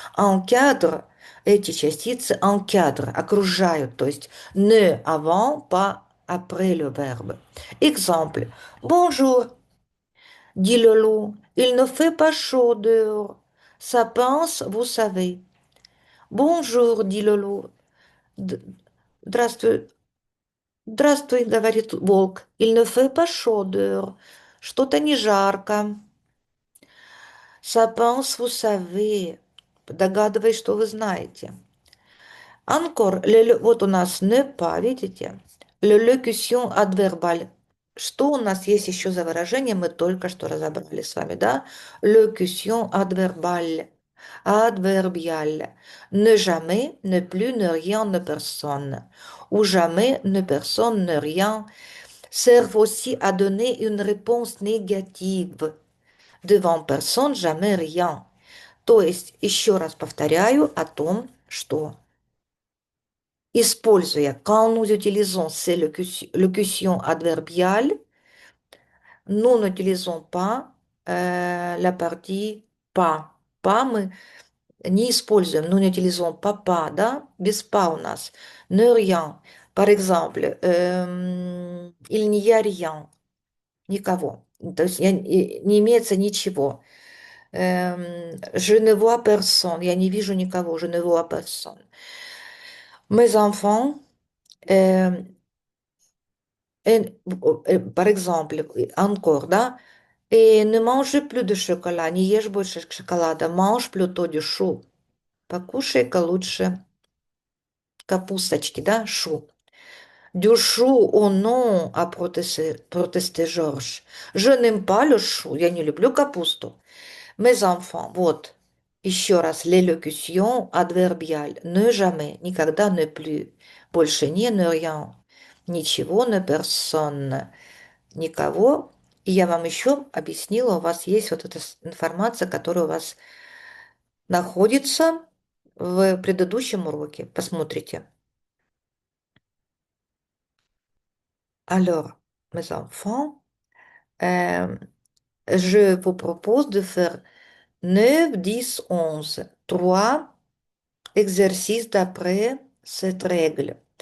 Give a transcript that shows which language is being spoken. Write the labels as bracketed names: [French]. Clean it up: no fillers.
[French] Encadre, [Russian] эти частицы [French] encadre, [Russian] окружают, то есть [French] ne avant, pas après le verbe. Exemple. Bonjour, dit le loup. Il ne fait pas chaud dehors. Ça pince, vous savez. Bonjour, dit le loup. [Russian] Д- Здравствуй, здравствуй, говорит волк. [French] Il ne fait pas chaud dehors. [Russian] Что-то не жарко. [French] Ça pense, vous savez. [Russian] Догадываюсь, что вы знаете. Encore, вот у нас не pas, видите? [French] Le locution adverbale. [Russian] Что у нас есть еще за выражение? Мы только что разобрали с вами, да? [French] Locution adverbale. Adverbiale. Ne jamais, ne plus, ne rien, ne personne. Ou jamais, ne personne, ne rien servent aussi à donner une réponse négative. Devant personne, jamais rien. [Russian] То есть, еще раз повторяю о том, что используя [French] quand nous utilisons ces locutions adverbiales, nous n'utilisons pas la partie pas. [Russian] Pas мы не используем, [French] nous n'utilisons pas, [Russian] да, без pas у нас. [French] Ne rien. Par exemple, il n'y a rien, никого. [Russian] То есть не имеется ничего. [French] Je ne vois personne, [Russian] я не вижу никого, [French] je ne vois personne. Mes enfants, euh, par exemple, encore, да, et ne mange plus de chocolat, [Russian] не ешь больше шоколада, [French] mange plutôt du chou. [Russian] Покушай-ка лучше капусточки, да, chou. [French] Du chou, oh non, a protesté Georges. Je n'aime pas le chou, [Russian] я не люблю капусту. [French] Mes enfants, вот, еще раз, l'élocution adverbiale, ne jamais, никогда, ne plus, [Russian] больше не, [French] ne rien, ничего, ne personne, никого. [Russian] И я вам еще объяснила, у вас есть вот эта информация, которая у вас находится в предыдущем уроке. Посмотрите. [French] Alors, mes enfants, euh, je vous propose de faire 9, 10, 11. 3 exercices d'après cette règle.